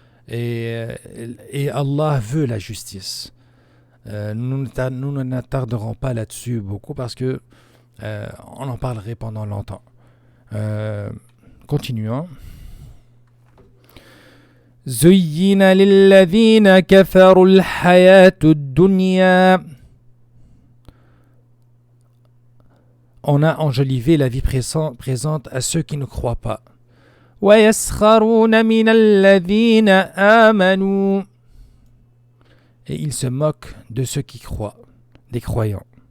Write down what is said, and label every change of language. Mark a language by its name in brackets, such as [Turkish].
[French] Et Allah veut la justice. Nous n'attarderons pas là-dessus beaucoup parce que on en parlerait pendant longtemps. Continuons. [Arabic] زين للذين كفروا الحياة الدنيا. [French] On a enjolivé la vie présente à ceux qui ne croient pas. [Arabic] وَيَسْخَرُونَ مِنَ الَّذِينَ آمَنُوا. [French] et il se moque de ceux qui croient, des croyants.